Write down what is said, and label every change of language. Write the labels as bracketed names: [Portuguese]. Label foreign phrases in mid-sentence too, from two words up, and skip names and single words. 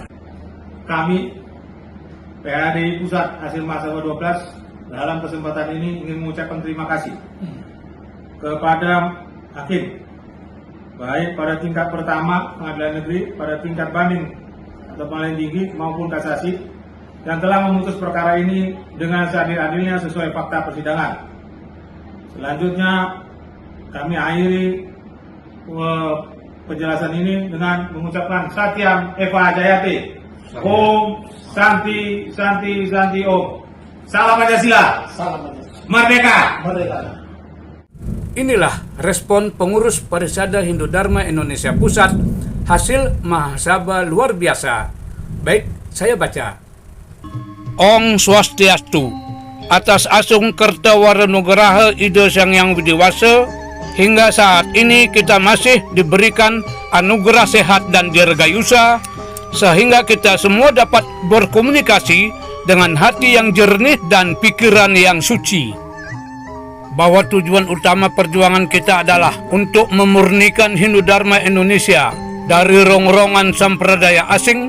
[Indonesian] Kami PHDI Pusat hasil Mahasabha 12 dalam kesempatan ini ingin mengucapkan terima kasih kepada hakim, baik pada tingkat pertama pengadilan negeri, pada tingkat banding atau paling tinggi maupun kasasi, yang telah memutus perkara ini dengan seadil-adilnya sesuai fakta persidangan. [Sanskrit] Selanjutnya kami akhiri penjelasan ini dengan mengucapkan Satyam Eva Jayate, Om Santi Santi Santi Om. [Indonesian] Salam Pancasila. Salam Pancasila. Merdeka. Merdeka. Inilah respon pengurus Parisada Hindu Dharma Indonesia Pusat hasil Mahasabha luar biasa. Baik, saya baca. Om Swastiastu. Atas asung Kertawarmanugraha Ida Sang Hyang Widiwasa, hingga saat ini kita masih diberikan anugerah sehat dan dirgayusa, sehingga kita semua dapat berkomunikasi dengan hati yang jernih dan pikiran yang suci. Bahwa tujuan utama perjuangan kita adalah untuk memurnikan Hindu Dharma Indonesia dari rongrongan sampradaya asing.